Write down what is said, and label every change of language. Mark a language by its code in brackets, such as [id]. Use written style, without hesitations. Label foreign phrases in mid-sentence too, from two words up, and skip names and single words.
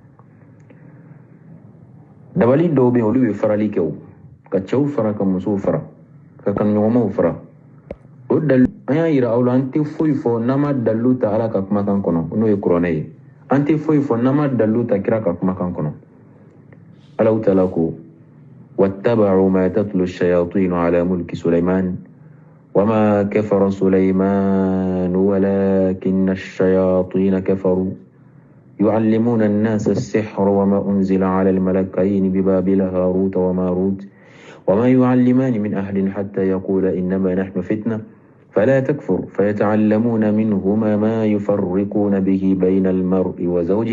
[bm] dabali dɔw bɛ yen olu bɛ farali kɛ o ka cɛw fara ka musow fara ka kanuɲɔgɔnmaw fara o dalilu an y'a yira aw la an tɛ foyi fɔ n'an ma dalilu ta Ala ka kumakan kɔnɔ n'o ye kuranɛ ye an tɛ foyi fɔ n'an ma dalilu ta kira ka kumakan kɔnɔ Alaw taala ko [ar] واتبعوا ما تتلو الشياطين على ملك سليمان وما كفر سليمان ولكن الشياطين كفروا يعلمون الناس السحر وما أنزل على الملكين ببابل هاروت وماروت وما يعلمان من أحد حتى يقول إنما نحن فتنة فلا تكفر فيتعلمون منهما ما يفرقون به بين المرء وزوجه